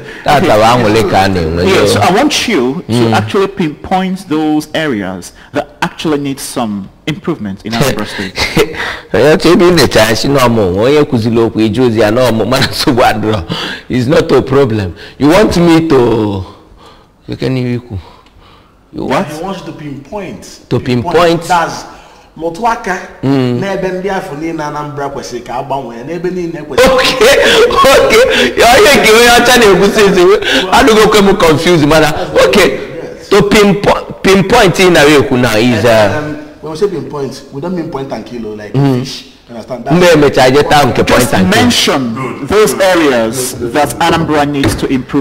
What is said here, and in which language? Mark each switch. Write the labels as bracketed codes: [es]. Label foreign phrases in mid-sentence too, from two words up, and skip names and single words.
[en] Yes, so I want you to actually pinpoint those areas that actually need some improvement in Anambra State. It's not a problem. You want me to? He wants to pinpoint. To pinpoint. [ig] That's Motwaka. Nebe ndia funi na Anambra kwese ka agbanwe. Nebe ni ne kwese. [en] Okay. You I don't go confused, man. Okay. To pinpoint in a way now is when we say pinpoint, we don't mean point and kilo like fish. Understand that? Just mention those areas that Anambra needs to improve.